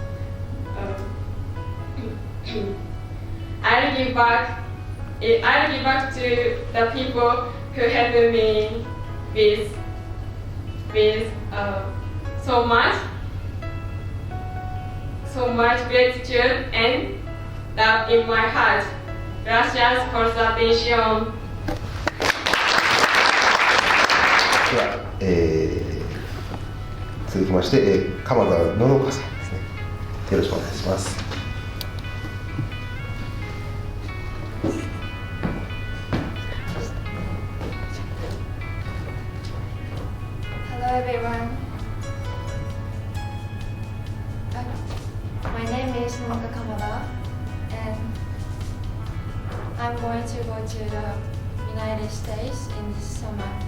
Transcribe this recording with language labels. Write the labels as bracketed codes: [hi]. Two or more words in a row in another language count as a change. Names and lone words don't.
[en] I'll give back to the people who helped me with so much gratitude and love in my heart. [es] Gracias por su atención. [ja] では、続きまして、鎌田ののかさんですね。よろしくお願いします。 [en] Hello everyone. My name is Nonoka Kamada, and I'm going to go to the United States in this summer.